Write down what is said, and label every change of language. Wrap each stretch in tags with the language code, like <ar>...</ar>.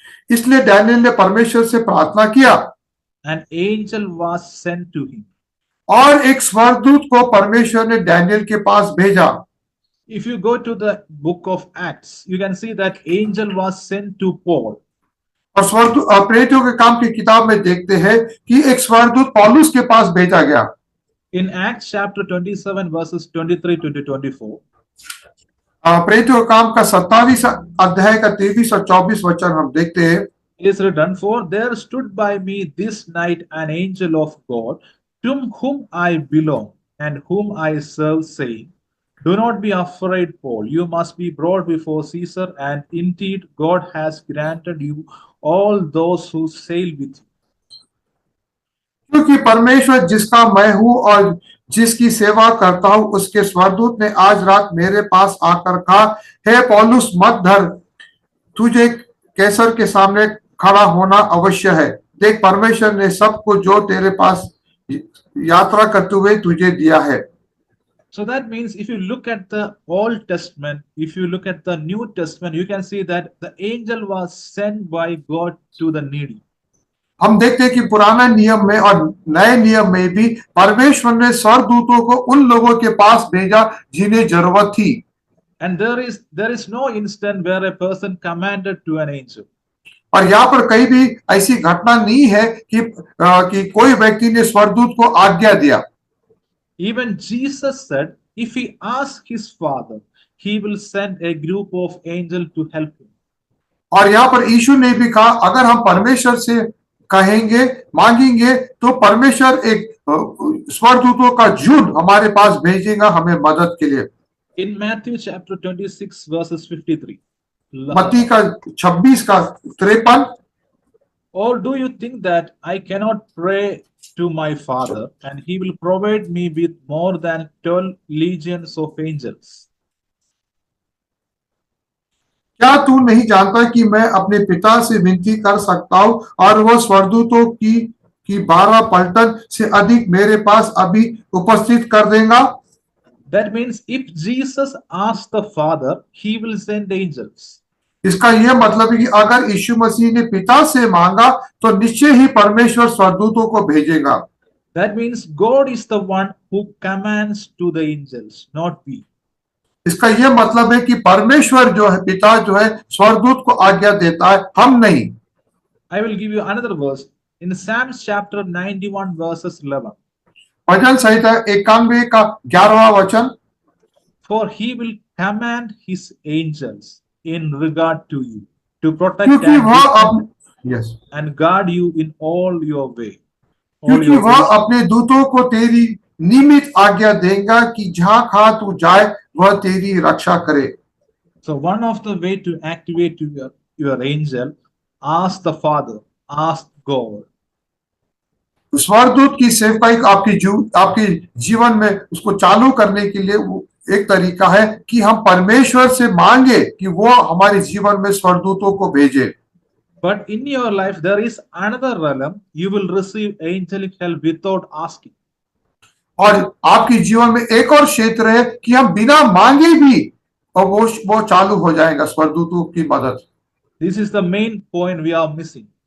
<hi>इसलिए डैनियल ने परमेश्वर से प्रार्थना किया।</hi> <en>An angel was sent to him.</en> <hi>और एक स्वर्गदूत को परमेश्वर ने डैनियल के पास भेजा।</hi> <en>If you go to the book of Acts, you can see that angel was sent to Paul.</en> <hi>और स्वर्गदूत प्रेरितों के काम की किताब में देखते हैं कि एक स्वर्गदूत पौलुस के पास भेजा गया।</hi> <en>In Acts chapter 27 verses 23 to 24.</en> <hi>प्रेरितों के काम का 27 अध्याय का 23 और 24 वचन हम देखते हैं।</hi> <en>It is written, for there stood by me this night an angel of God, to whom I belong and whom I serve, saying, do not be afraid, Paul. You must be brought before Caesar, and indeed God has granted you all those who sail with you.</en> <hi>क्योंकि परमेश्वर जिसका मैं हूं और जिसकी सेवा करता हूं, उसके स्वर्गदूत ने आज रात मेरे पास आकर कहा, हे पौलुस, मत डर, तुझे कैसर के सामने खड़ा होना अवश्य है। देख, परमेश्वर ने सबको जो तेरे पास यात्रा करते हुए तुझे दिया है।</hi> <en>So that means if you look at the Old Testament, if you look at the New Testament, you can see that the angel was sent by God to the needy.</en> <hi>हम देखते हैं कि पुराना नियम में और नए नियम में भी परमेश्वर ने स्वर्गदूतों को उन लोगों के पास भेजा जिन्हें जरूरत थी।</hi> <en>And there is no instant where a person commanded to an angel.</en> <hi>और यहाँ पर कहीं भी ऐसी घटना नहीं है कि कोई व्यक्ति ने स्वर्गदूत को आज्ञा दिया।</hi> <en>Even Jesus said, if he asks his Father, he will send a group of angels to help him.</en> <hi>और यहाँ पर यीशु ने भी कहा, अगर हम परमेश्वर से कहेंगे, मांगेंगे, तो परमेश्वर एक स्वर्गदूतों का झुंड हमारे पास भेजेगा हमें मदद के लिए।</hi> <en>In Matthew chapter 26 verses 53.</en> <hi>मत्ती का 26 का 53।</hi> <en>Or do you think that I cannot pray to my Father, and he will provide me with more than 12 legions of angels?</en> <hi>क्या तू नहीं जानता कि मैं अपने पिता से विनती कर सकता हूं और वह स्वर्गदूतों की 12 पलटन से अधिक मेरे पास अभी उपस्थित कर देगा?</hi> <en>That means if Jesus asks the Father, he will send angels.</en> <hi>इसका यह मतलब है कि अगर यीशु मसीह ने पिता से मांगा तो निश्चय ही परमेश्वर स्वर्गदूतों को भेजेगा।</hi> <en>That means God is the one who commands to the angels, not we.</en> <hi>इसका यह मतलब है कि परमेश्वर जो है, पिता जो है, स्वर्गदूत को आज्ञा देता है, हम नहीं।</hi> <en>I will give you another verse in Psalms chapter 91 verses 11.</en> <hi>भजन संहिता 91 का 11वां वचन।</hi> <en>For he will command his angels in regard to you to protect</en> <hi>क्योंकि वह</hi> <en>and guard you in all your way.</en> <hi>क्योंकि वह अपने दूतों को तेरी निमित्त आज्ञा देगा कि जहां कहा तू जाए वह तेरी रक्षा करे।</hi> <en>So one of the way to activate your angel, ask the Father, ask God.</en> <hi>स्वर्गदूत की सेवकाई आपके जीवन में उसको चालू करने के लिए एक तरीका है कि हम परमेश्वर से मांगे कि वो हमारे जीवन में स्वर्गदूतों को भेजे।</hi> <en>But in your life there is another realm, you will receive angelic help without asking.</en> <hi>और आपके जीवन में एक और क्षेत्र है कि हम बिना मांगे भी और वो चालू हो जाएगा स्वर्गदूतों की मदद।</hi> <en>This is the main point we are missing.</en>